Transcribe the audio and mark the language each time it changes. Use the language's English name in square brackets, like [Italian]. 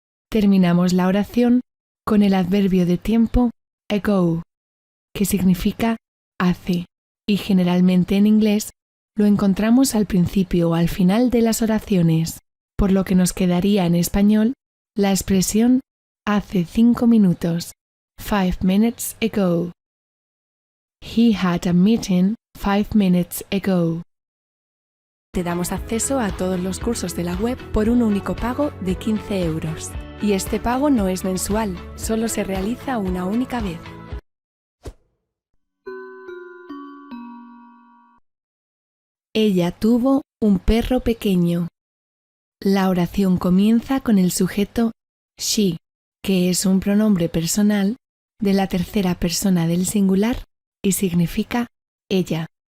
[Spanish] Terminamos la oración con el adverbio de tiempo ago, que significa hace, y generalmente en inglés lo encontramos al principio o al final de las oraciones, por lo que nos quedaría en español la expresión hace 5 minutos, [English] 5 minutes ago. He had a meeting 5 minutes ago. [Spanish] Te damos acceso a todos los cursos de la web por un único pago de 15 €. Y este pago no es mensual, solo se realiza una única vez. Ella tuvo un perro pequeño. La oración comienza con el sujeto she, que es un pronombre personal de la tercera persona del singular y significa ella.